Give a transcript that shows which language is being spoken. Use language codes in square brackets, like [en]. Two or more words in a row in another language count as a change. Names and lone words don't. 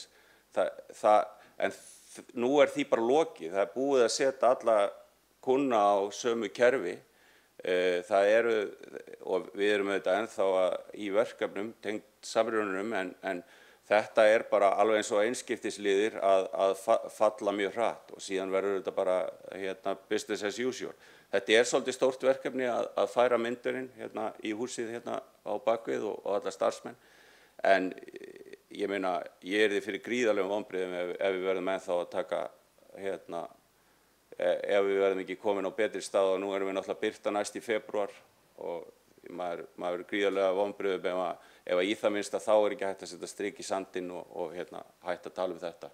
[is] En nú er því bara lokið, það er búið að setja alla kuna á sömu kerfi. Og við erum auðvitað ennþá í verkefnum tengt samrunanum en þetta er bara alveg eins og einskiptisliðir að falla mjög hratt og síðan verður þetta bara [en] business as usual. [is] Þetta er svolítið stórt verkefni að færa myndurinn í húsið á bakvið og alla starfsmenn en ég meina ég er því fyrir gríðarlegum vonbrigðum ef við verðum ennþá að taka ef við verðum ekki komin á betri stað og nú erum við náttúrulega birta næst í febrúar og maður er gríðarlega vonbrigðum ef í það minnsta þá er ekki hægt að setja strik í sandinn og hægt að tala þetta.